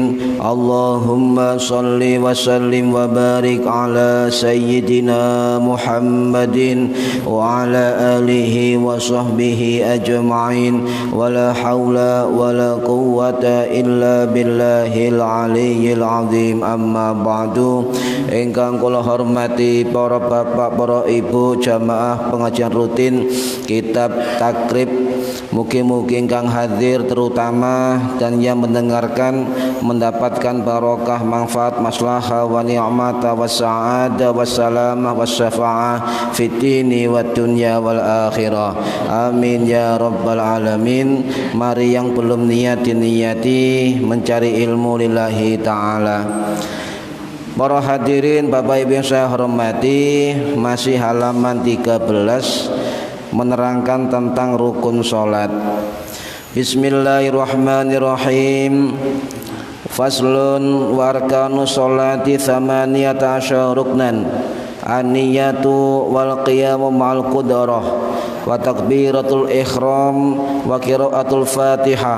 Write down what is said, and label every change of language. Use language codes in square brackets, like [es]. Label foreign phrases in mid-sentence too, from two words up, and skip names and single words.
[ar] اللهم صل وسلم وبارك على سيدنا محمد وعلى آله وصحبه أجمعين. ولا حول ولا قوة إلا بالله العلي العظيم. أما بعد. [jv] Ingkang kula hormati [id] para bapak, para ibu jamaah pengajian rutin kitab Takrib, [jv] mugi-mugi ingkang hadir [id] terutama dan yang mendengarkan mendapatkan barokah, manfaat, [ar] مصلحة ونعمة وسعادة وسلامة وشفاعة في الدين والدنيا والآخرة. آمين يا رب العالمين. [id] Mari yang belum niyati mencari ilmu [ar] لله تعالى. [id] Para hadirin Bapak Ibu yang saya hormati, masih halaman 13 menerangkan tentang rukun salat. [ar] بسم الله الرحمن الرحيم فصل وأركان الصلاة ثمانية عشر ركنا. النية والقيام مع القدرة وتكبيرة الإحرام وقراءة الفاتحة